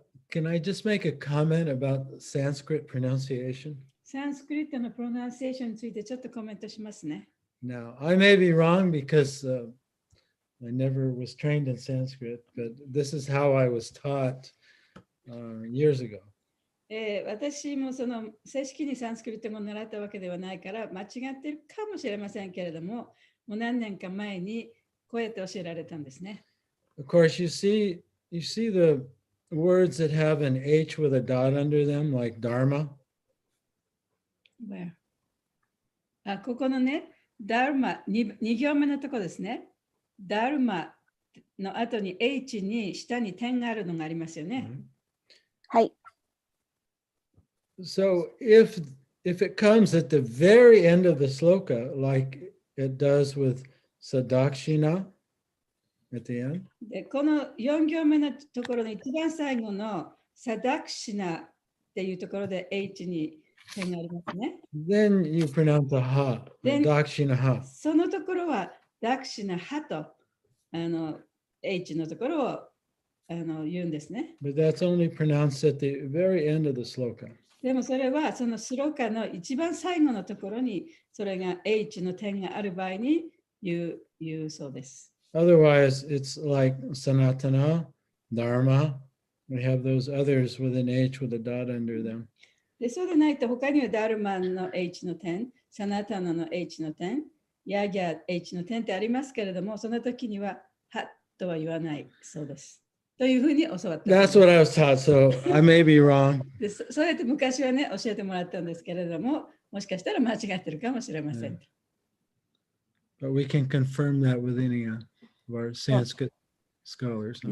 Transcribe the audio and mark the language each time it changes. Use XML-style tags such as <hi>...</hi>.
<en>Can I just make a comment about Sanskrit pronunciation?</en> <ja>サンスクリットのプロナンセーションについてちょっとコメントしますね。</ja> <en>Now, I may be wrong because I never was trained in Sanskrit, but this is how I was taught years ago.</en> <ja>私もその正式にサンスクリット語を習ったわけではないから間違っているかもしれませんけれども、もう何年か前にこうやって教えられたんですね。</ja> <en>Of course, you see the words that have an H with a dot under them, like Dharma.</en> <ja>Where? ここのね、ダルマ 2行目のところですね。ダルマの後に H に下に点があるのがありますよね。はい。</ja> <en>So if it comes at the very end of the sloka, like it does with Sadakshina at the end,</en> <ja>でこの4行目のところの一番最後のサダクシナっていうところで H に点がありますね。</ja> <en>then you pronounce the ha, Then-</en> <sa>Dakshina ha.</sa> <ja>そのところはダクシナハとH のところを言うんですね。</ja> <en>But that's only pronounced at the very end of the sloka.</en> <ja>でもそれはそのスローカの一番最後のところにそれが H の点がある場合に言うそうです。</ja> <en>Otherwise, it's like Sanatana, Dharma. We have those others with an H with a dot under them.</en> <ja>でそうでないと他にはダルマンの H の点、サナタナの H の点、ヤギャ H の点ってありますけれども、その時にははとは言わないそうです。というふうに教わったそうです。</ja> <en>That's what I was taught, so I may be wrong.</en> <ja>でそうやって昔はね、教えてもらったんですけれども、もしかしたら間違ってるかもしれません。</ja> <en>But we can confirm that with any of our Sanskrit scholars.</en>